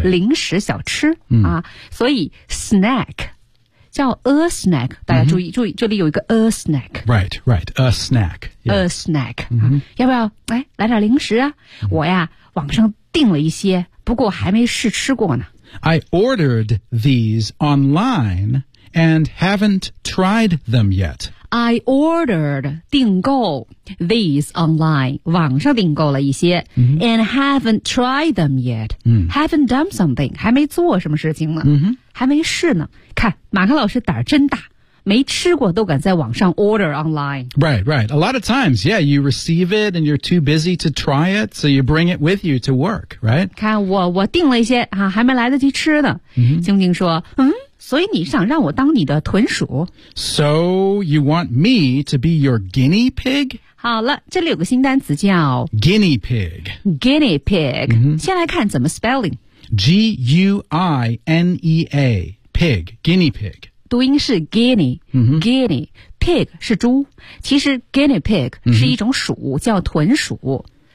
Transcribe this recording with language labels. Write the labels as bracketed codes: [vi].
[zh] 零食小吃、啊所以 snack 叫 a snack 大家注意、注意这里有一个 a snack [en] right right a snack、 yeah. [zh] a snack、要不要来来点零食啊、我呀网上订了一些不过还没试吃过呢 [en] I ordered these online and haven't tried them yet. I ordered 订购 these online [zh] 网上订购了一些、 [en] and haven't tried them yet.、haven't done something [zh] 还没做什么事情呢、还没试呢。看马克老师胆真大。没吃过都敢在网上 [en] order online. Right, right. A lot of times, yeah, you receive it and you're too busy to try it, so you bring it with you to work, right? [zh] 看我订了一些、还没来得及吃的。静静说所以你想让我当你的豚鼠 [en] So you want me to be your guinea pig? [zh] 好了这里有个新单词叫 [en] Guinea pig. [zh] Guinea pig.、先来看怎么 spelling. [en] G-U-I-N-E-A. Pig. Guinea pig. [zh] 读音是 guinea,guinea, pig 是猪其实 guinea pig 是一种鼠、叫豚鼠。